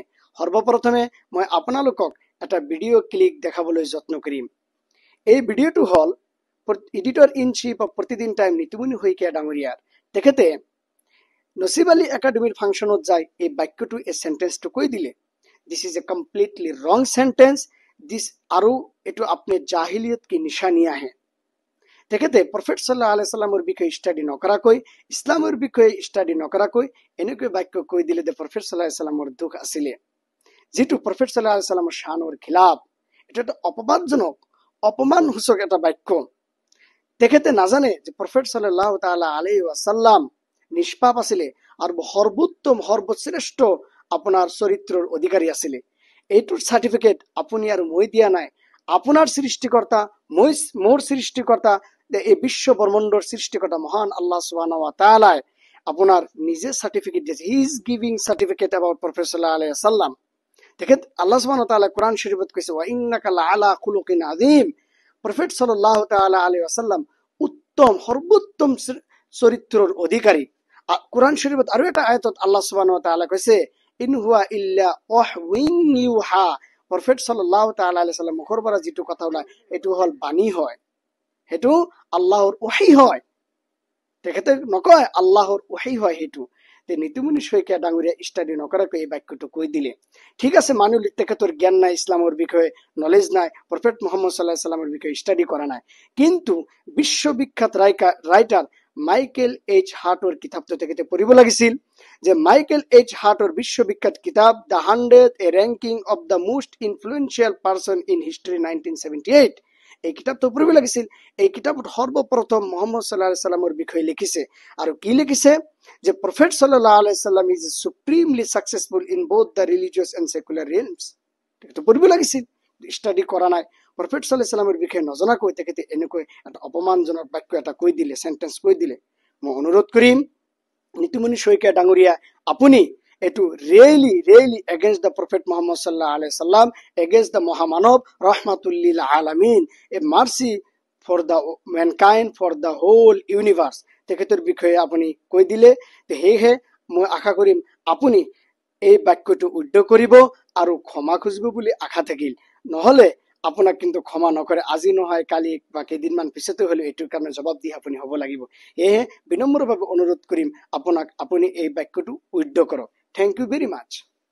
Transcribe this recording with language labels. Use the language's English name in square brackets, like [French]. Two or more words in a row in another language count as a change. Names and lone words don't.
[Assamese] সৰ্বপ্ৰথমে মই আপোনালোকক এটা [English] video clip [Assamese] দেখাবলৈ যত্ন কৰিম। এই ভিডিঅ'টো হ'ল [English] editor in chief of [Assamese] প্ৰতিদিন টাইম নিতুমণি শইকীয়া ডাঙৰীয়াৰ। তেখেতে নচিব আলী একাডেমীৰ ফাংচনত যায় এই বাক্যটো, এই সেন্টেন্সটো কৈ দিলে। [English] This is a completely wrong sentence this, [Assamese] আৰু এইটো আপুনি জাহিলিয়ত কি নিশানী আহে। তেখেতে প্ৰফেট [Arabic] صلى الله عليه وسلم [Assamese] বিষয়ে ষ্টাডি নকৰাকৈ, ইছলামৰ বিষয়ে ষ্টাডি নকৰাকৈ এনেকৈ বাক্য কৈ দিলে যে প্ৰফেট [Arabic] صلى الله عليه وسلم [Assamese] দুখ আছিলে, যিটো প্ৰফেট [Arabic] صلى الله عليه وسلم [Assamese] শানৰ খিলাফ। এটা এটা অপবাদজনক, অপমানসূচক এটা বাক্য। তেখেতে নাজানে যে প্ৰফেট [Arabic] صلى الله تعالى عليه وسلم [Assamese] নিষ্পাপ আছিলে আৰু সৰ্বোত্তম সৰ্বশ্ৰেষ্ঠ আপোনাৰ চৰিত্ৰৰ অধিকাৰী আছিলে। এইটোৰ চাৰ্টিফিকেট আপুনি আৰু মই দিয়া নাই, আপোনাৰ সৃষ্টিকৰ্তা, মোৰ সৃষ্টিকৰ্তা, এই বিশ্ব ব্ৰহ্মাণ্ডৰ সৃষ্টিকৰ্তা মহান [Arabic] الله سبحانه وتعالى [Assamese] আপোনাৰ নিজে সাৰ্টিফিকেট দিছে। [English] He is giving certificate about prophet [Arabic] صلى الله عليه وسلم. [Assamese] তেখেত [Arabic] الله سبحانه وتعالى [Assamese] কোরআন শরীফত কৈছে [Arabic] وإنك لعلى خلق عظيم. [Assamese] প্রফেট [Arabic] صلى الله تعالى عليه وسلم [Assamese] উত্তম সর্বোত্তম চরিত্ৰৰ অধিকাৰী। কোরআন শরীফত আৰু এটা আয়াতত [Arabic] الله سبحانه وتعالى [Assamese] কৈছে [Arabic] إن هو إلا وحي يوحى. [Assamese] প্ৰফেট [Arabic] صلى الله تعالى عليه وسلم [Assamese] মুখৰ পৰা যেটো কথা ওলায় এটো হল বাণী হয়, হেতু আল্লাহৰ ওহী হয়। তেখেতে নকয় আল্লাহৰ ওহী হয় হেতু। তে নিতুমণি শইকীয়া ডাঙৰীয়া ষ্টাডি নকৰাকৈ এই বাক্যটো কৈ দিলে। ঠিক আছে, মানুহ তেখেতৰ জ্ঞান নাই, ইছলামৰ বিষয়ে নলেজ নাই, প্ৰফেট মুহাম্মদ [Arabic] صلى الله عليه وسلم [Assamese] বিষয়ে ষ্টাডি কৰা নাই, কিন্তু বিশ্ববিখ্যাত ৰাইটাৰ মাইকেল এইচ হাৰ্টৰ কিতাপটো তেখেতে পঢ়িব লাগিছিল। যে মাইকেল এইচ হার্টর বিশ্ববিখ্যাত কিতাব দ্য 100 এ র্যাঙ্কিং অফ দ্য মোস্ট ইনফ্লুয়েন্সিয়াল পার্সন ইন হিস্ট্রি 1978 এই কিতাবটো পঢ়িব লাগিছিল। এই কিতাবত সৰ্বপ্ৰথম মোহাম্মদ [Arabic] صلى الله عليه وسلم [Assamese] বিষয়ে লিখিছে আৰু কি লিখিছে যে প্ৰফেট [Arabic] صلى الله عليه وسلم [English] is supremely successful in both the religious and secular realms. [Assamese] এইটো পঢ়িব লাগিছিল, ষ্টাডি কৰা নাই। প্ৰফেট [Arabic] صلى الله عليه وسلم [Assamese] বিষয়ে নজনাকৈ তেখেতে এনেকৈ এটা অপমানজনক বাক্য এটা কৈ দিলে, সেন্টেন্স কৈ দিলে। মই অনুৰোধ কৰিম নীতিমণি শইকীয়া ডাঙৰীয়া, আপুনি এইটো [English] really against the prophet [Assamese] মুহাম্মদ [Arabic] صلى الله عليه وسلم, [English] against the [Arabic] মহামানৱ رحمة للعالمين, [English] A mercy for the mankind, for the whole universe, [Assamese] তেখেতৰ বিষয়ে আপুনি কৈ দিলে। সেয়েহে মই আশা কৰিম আপুনি এই বাক্যটো উদ্ধ কৰিব আৰু ক্ষমা খুজিব বুলি আশা থাকিল। নহলে আপোনাক কিন্তু ক্ষমা নকৰে, আজি নহয় কালি বা কেইদিনমান পিছতে হলেও এইটোৰ কাৰণে জবাব দি আপুনি হ'ব লাগিব। সেয়েহে বিনম্ৰভাৱে অনুৰোধ কৰিম আপোনাক, আপুনি এই বাক্যটো উদ্ধ কৰক। [English] Thank you very much.